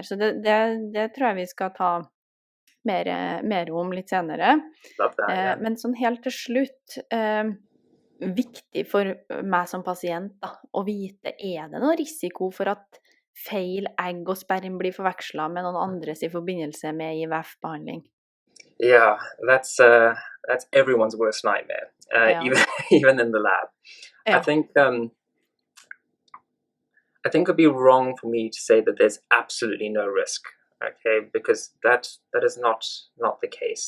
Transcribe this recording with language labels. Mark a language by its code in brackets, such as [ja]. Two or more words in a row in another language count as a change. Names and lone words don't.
[no] Så det tror jeg vi skal ta mer om litt senere. Men sånn helt til slutt, viktig for meg som pasient da, å vite, det noen risiko for at feil egg og sperm blir forvekslet med noen andres i forbindelse med IVF-behandling? [en] Yeah, that's everyone's worst nightmare, even in the lab. I think it'd be wrong for me to say that there's absolutely no risk, okay? Because that is not the case.